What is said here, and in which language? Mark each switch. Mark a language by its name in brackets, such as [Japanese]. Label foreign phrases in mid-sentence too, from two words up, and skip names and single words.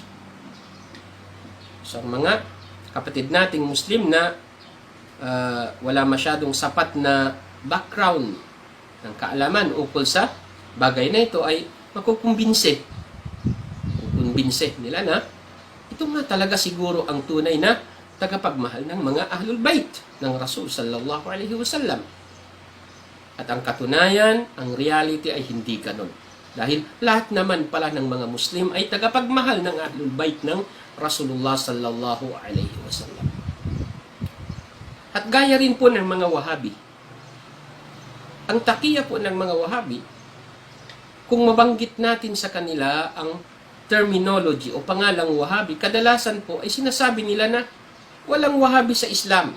[Filipino] So, ang mga kapatid nating Muslim na wala masyadong sapat na background ng kaalaman ukol sa bagay na ito ay makukumbinse. Kukumbinse nila na ito nga talaga siguro ang tunay na tagapagmahal ng mga Ahlul Bait ng Rasul [Arabic] صلى الله عليه وسلم. [Filipino] At ang katunayan, ang reality ay hindi ganon. Dahil lahat naman pala ng mga Muslim ay tagapagmahal ng Ahlul Bait ng Rasulullah [Arabic] صلى الله عليه وسلم. [Filipino] At gaya rin po ng mga Wahabi. Ang takiyah po ng mga Wahabi, kung mabanggit natin sa kanila ang terminology o pangalang Wahabi, kadalasan po ay sinasabi nila na walang Wahabi sa Islam.